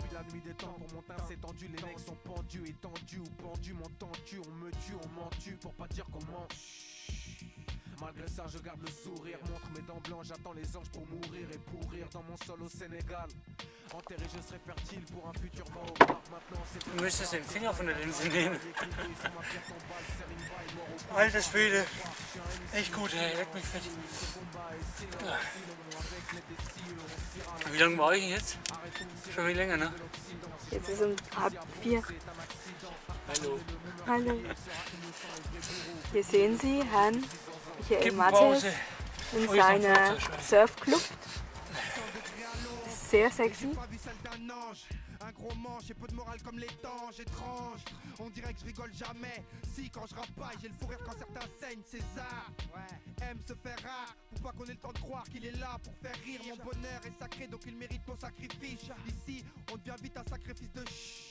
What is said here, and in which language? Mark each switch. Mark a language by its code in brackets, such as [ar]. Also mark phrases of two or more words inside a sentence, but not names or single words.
[fr] Depuis la nuit des temps, pour mon teint c'est tendu, les mecs sont pendus, étendus ou pendus, m'entends-tu, on me tue, on m'en tue, pour pas dire comment. Malgré ça je garde le sourire, montre mes dents blanches, j'attends les anges pour mourir et pourrir dans mon sol au Sénégal. Enterré je serai fertile pour un futur Mahomet. Maintenant c'est... [de] Du müsstest den Finger von der Linse nehmen. Alter Schwede. Echt gut, ey. Leck mich fett. Ja. Wie lange war ich denn jetzt? Schon viel länger, ne? Jetzt ist um 3:30. Hallo. Hallo. Hier sehen Sie Herrn Michael Pause. Mattes in seiner Surfkluft. Sehr sexy. [fr] Un gros manche et peu de morale comme les tanges étranges. On dirait que je rigole jamais. Si quand je rappe pas, j'ai le fou rire quand certains saignent. César, aime se faire rare. Pour pas qu'on ait le temps de croire qu'il est là pour faire rire. Mon bonheur est sacré donc il mérite ton sacrifice. Ici, on devient vite un sacrifice de chut.